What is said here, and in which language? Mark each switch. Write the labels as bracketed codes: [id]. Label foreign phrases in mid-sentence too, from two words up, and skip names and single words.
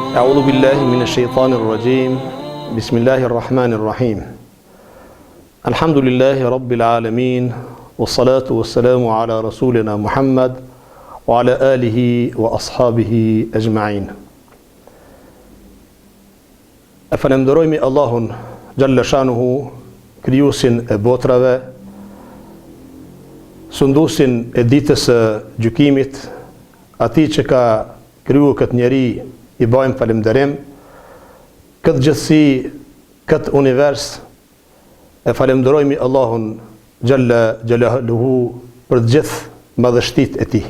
[ar] أعوذ بالله من الشيطان الرجيم بسم الله الرحمن الرحيم الحمد لله رب العالمين والصلاة والسلام على رسولنا محمد وعلى آله وأصحابه أجمعين. [sq] Falenderojmë Allahun [ar] جل شأنه, [sq] krijuesin e botrave, sunduesin e ditës së gjykimit, atij që ka krijuar këtë njeri, i bëjmë falënderim, këtë gjithësi, këtë univers, e falenderojmë Allahun [ar] جل جلاله [sq] për të gjithë madhështitë e tij.